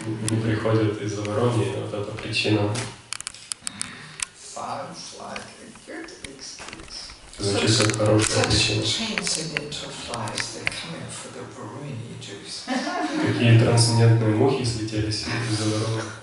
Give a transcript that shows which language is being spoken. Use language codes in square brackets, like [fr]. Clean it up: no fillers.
[ru] Не приходят из-за Вороньи, вот это причина. [en] Sounds like a good excuse. [ru] Звучит как хорошая причина. [en] Transcendental flies, they're coming for the Varuni juice. [ru] Какие трансцендентные мухи слетелись из-за Вороньи.